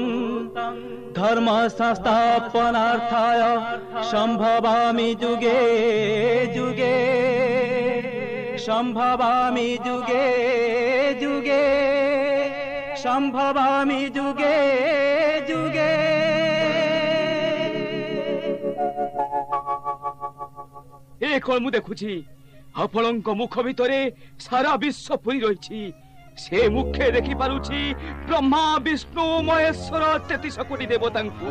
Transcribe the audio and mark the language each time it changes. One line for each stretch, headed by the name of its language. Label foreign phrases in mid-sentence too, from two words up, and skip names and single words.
Sanskrit: धर्म संस्थापनार्थाय संभवामि जुगे जुगे। सम्भवामि युगे युगे सम्भवामि युगे युगे।
Odia: ଏ କଣ ମୁଁ ଦେଖୁଛି ଆପଣଙ୍କ ମୁଖ ଭିତରେ ସାରା ବିଶ୍ୱ ପୁରି ରହିଛି। ସେ ମୁଖେ ଦେଖିପାରୁଛି ବ୍ରହ୍ମା ବିଷ୍ଣୁ ମହେଶ୍ୱର 33 କୋଟି ଦେବତାଙ୍କୁ।